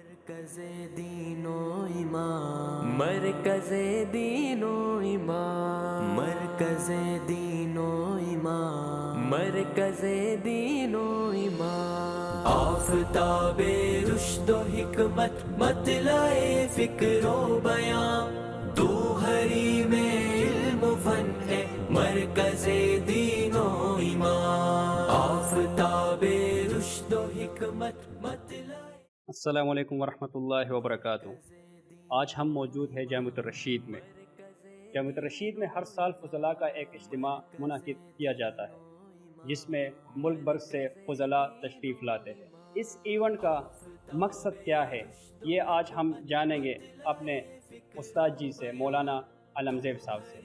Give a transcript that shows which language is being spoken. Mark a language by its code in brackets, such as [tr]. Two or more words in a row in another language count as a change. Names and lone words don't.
[ur] مرکز دین و ایمان، مرکز دین و ایمان، مرکز دین و ایمان، مرکز دین و ایمان، آفتاب رشد و حکمت مطلع فکر و بیان، تو حریم علم و فن ہے مرکز دین و ایمان، آفتاب رشد و حکمت مطلع۔ [ar] السلام علیکم ورحمۃ اللہ وبرکاتہ۔ [ur] آج ہم موجود ہیں جامعۃ الرشید میں۔ جامعۃ الرشید میں ہر سال فضلاء کا ایک اجتماع منعقد کیا جاتا ہے جس میں ملک بھر سے فضلاء تشریف لاتے ہیں۔ اس ایونٹ کا مقصد کیا ہے یہ آج ہم جانیں گے اپنے استاد جی سے، مولانا علمزیب صاحب سے۔